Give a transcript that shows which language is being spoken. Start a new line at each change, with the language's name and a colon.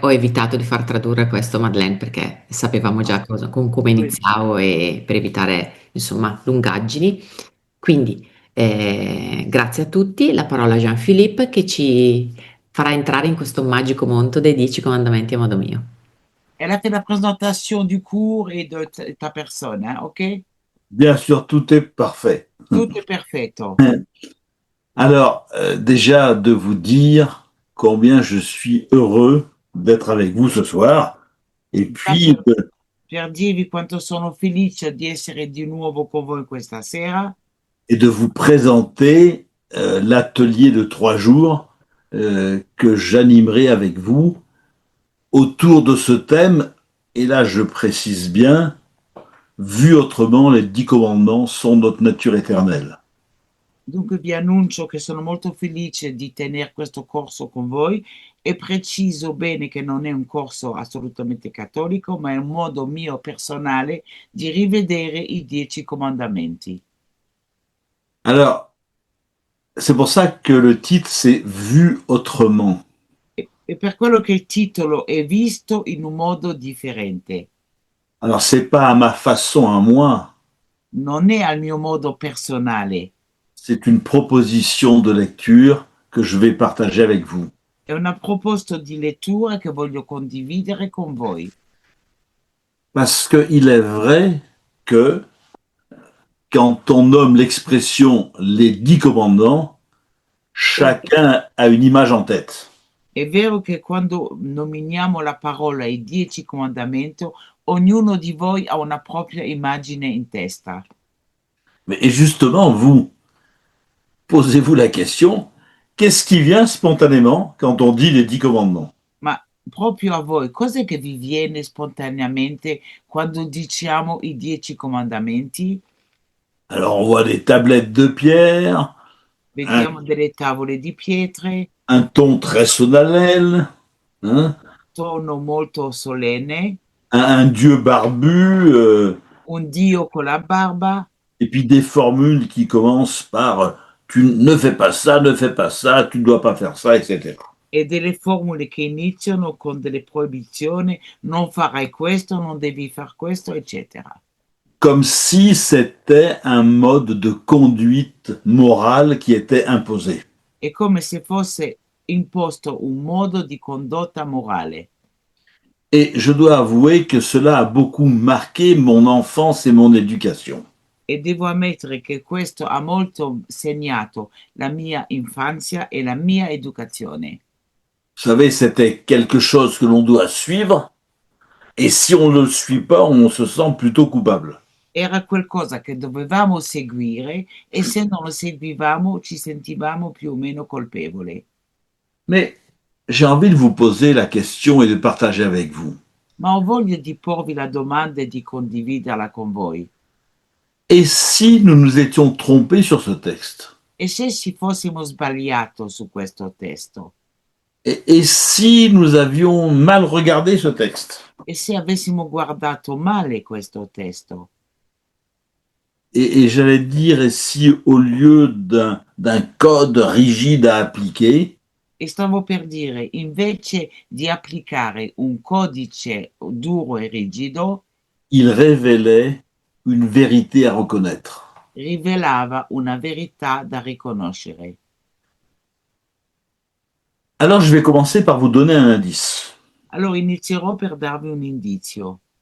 Italian: Ho evitato di far tradurre questo, Madeleine, perché sapevamo già con come
French: Oui.
Italian: iniziavo e per evitare, insomma, lungaggini. Quindi, grazie a tutti. La parola a Jean-Philippe che ci farà entrare in questo magico mondo dei 10 comandamenti a modo mio.
French: Elle a fait la présentation du cours et de ta personne, hein, OK? Bien sûr, tout est parfait. Tout est
Italian: perfetto.
French: Alors, déjà de vous dire combien je suis heureux d'être avec vous ce soir et
Italian: Già
French: puis
Italian: per dirvi quanto sono felice di essere di nuovo con voi questa sera
French: et de vous présenter l'atelier de 3 jours que j'animerai avec vous autour de ce thème. Et là, je précise bien, vu autrement, les 10 commandements sont notre nature éternelle.
Italian: Dunque vi annuncio che sono molto felice di tener questo corso con voi e preciso bene che non è un corso assolutamente cattolico, ma è un modo mio personale di rivedere i 10 comandamenti.
French: Alors, c'est pour ça que le titre, c'est Vu autrement.
Italian: E per quello che il titolo è visto in un modo differente.
French: Alors, c'est pas à ma façon, à moi,
Italian: Non è al mio modo personale,
French: c'est une proposition de lecture que je vais partager avec vous.
Italian: è una proposta di lettura che voglio condividere con voi.
French: Parce qu'il est vrai que quand on nomme l'expression les 10 commandements,
Italian: È,
French: chacun a une image en tête.
Italian: è vero che quando nominiamo la parola i 10 comandamenti, ognuno di voi ha una propria immagine in testa.
French: Et justement, vous, posez-vous la question, qu'est-ce qui vient spontanément quand on dit les 10 commandements?
Italian: Ma proprio a voi, cos'è che vi viene spontaneamente quando diciamo i 10 comandamenti?
French: Alors, on voit des tablettes de pierre, un,
Italian: Vediamo delle tavole di pietre,
French: un ton très solennel, hein,
Italian: tono molto solenne,
French: un dieu barbu,
Italian: un dio con la barba
French: et puis des formules qui commencent par tu ne fais pas ça, ne fais pas ça, tu ne dois pas faire ça, etc.
Italian: e delle formule che iniziano con delle proibizioni, non farai questo, non devi far questo, eccetera.
French: Comme si c'était un mode de conduite morale qui était imposé.
Italian: È come se fosse imposto un modo di condotta morale.
French: Et je dois avouer que cela a beaucoup marqué mon enfance et mon éducation.
Italian: E devo ammettere che questo ha molto segnato la mia infanzia e la mia educazione.
French: Vous savez, c'était quelque chose que l'on doit suivre, et si on ne le suit pas, on se sent plutôt coupable.
Italian: Era qualcosa che dovevamo seguire e se non lo seguivamo ci sentivamo più o meno colpevoli.
French: Mais j'ai envie de vous poser la question et de partager avec vous.
Italian: ma ho voglia di porvi la domanda e di condividerla con voi.
French: Et si nous nous étions trompés sur ce texte?
Italian: E se ci fossimo sbagliato su questo testo?
French: Et si nous avions mal regardé ce texte?
Italian: E se avessimo guardato male questo testo?
French: Et j'allais dire, et si au lieu d'un code rigide à appliquer,
Italian: E stavo per dire, invece di applicare un codice duro e rigido,
French: il révélait une vérité à reconnaître.
Italian: rivelava una verità da riconoscere.
French: Alors je vais commencer par vous donner un indice.
Italian: Allora inizierò per darvi un indizio,